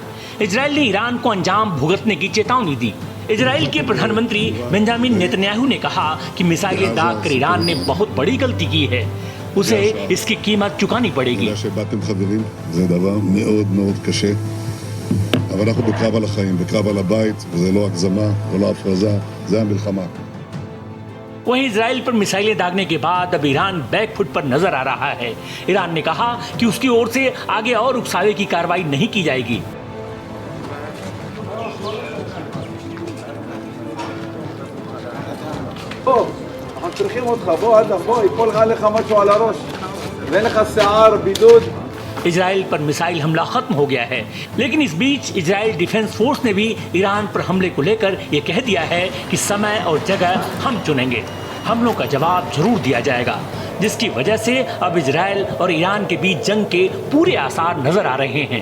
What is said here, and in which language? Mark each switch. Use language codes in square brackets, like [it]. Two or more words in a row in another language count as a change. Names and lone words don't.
[hi] इजराइल ने ईरान को अंजाम भुगतने की चेतावनी दी। इजराइल के प्रधानमंत्री बेंजामिन नेतन्याहू ने कहा कि मिसाइलें दागकर ईरान ने बहुत बड़ी गलती की है, उसे इसकी कीमत चुकानी पड़ेगी। [he] אבל אנחנו בקרב על החיים, בקרב על הבית, וזה לא הגזמה, לא להפרזה, זה המלחמה. [hi] वहीं इजराइल पर मिसाइलें दागने के बाद अब ईरान बैकफुट पर नजर आ रहा है। ईरान ने कहा कि उसकी ओर से आगे और उकसावे की कार्रवाई नहीं की जाएगी। [he] אנחנו צריכים אותך, בוא אדם, בוא, ייפול עליך משהו על הראש. ואין לך שיער, בידוד. [hi] इजराइल पर मिसाइल हमला खत्म हो गया है, लेकिन इस बीच इजराइल डिफेंस फोर्स ने भी ईरान पर हमले को लेकर यह कह दिया है कि समय और जगह हम चुनेंगे, हमलों का जवाब जरूर दिया जाएगा, जिसकी वजह से अब इजराइल और ईरान के बीच जंग के पूरे आसार नजर आ रहे हैं।